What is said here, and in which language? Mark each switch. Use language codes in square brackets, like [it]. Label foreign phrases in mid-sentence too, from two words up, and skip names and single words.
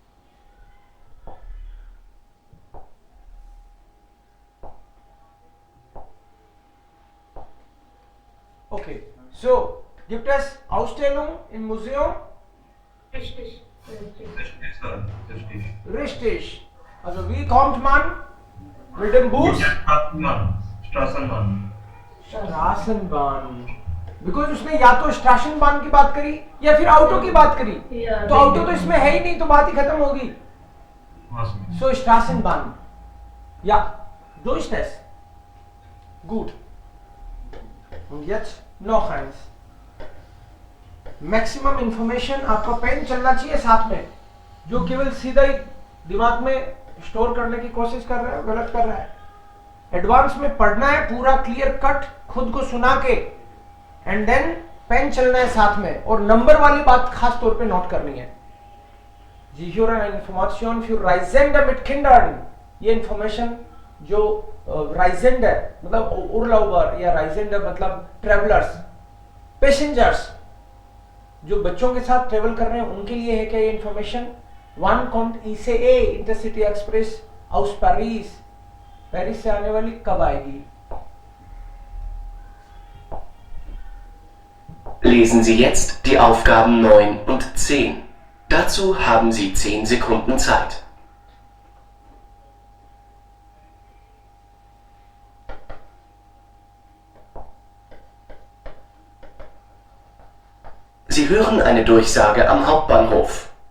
[de] Okay, so gibt es Ausstellung im Museum? Richtig. Richtig. Also wie kommt man? Mit dem Bus? Straßenbahn. Straßenbahn. [hi] बिकॉज उसने या तो स्टेशन की बात करी या फिर ऑटो की बात करी, तो ऑटो तो इसमें है ही नहीं, तो बात ही खत्म होगी. [de] So Straßenbahn. Ja, so ist es. Gut. Und jetzt noch eins. [en] maximum information [hi] आपका पेन चलना चाहिए साथ में. जो केवल सीधा ही दिमाग में स्टोर करने की कोशिश कर रहा है गलत कर रहा है. एडवांस में पढ़ना है पूरा [en] clear cut [hi] खुद को सुना के, [en] and then [hi] पेन चलना है साथ में, और नंबर वाली बात खास तौर पे नोट करनी है. [de] Sie hören eine Information für Reisende mit Kindern. [hi] ये इंफॉर्मेशन जो Reisende मतलब उर्लाउबर या Reisende मतलब [en] travellers, passengers [hi] जो बच्चों के साथ ट्रेवल कर रहे हैं उनके लिए है क्या ये इंफॉर्मेशन. [de] वन kommt ICE इंटरसिटी एक्सप्रेस aus Paris. [hi] पेरिस से आने वाली कब आएगी? [de] Lesen Sie jetzt die Aufgaben 9 und 10. Dazu haben Sie 10 Sekunden Zeit. Sie hören eine Durchsage am Hauptbahnhof.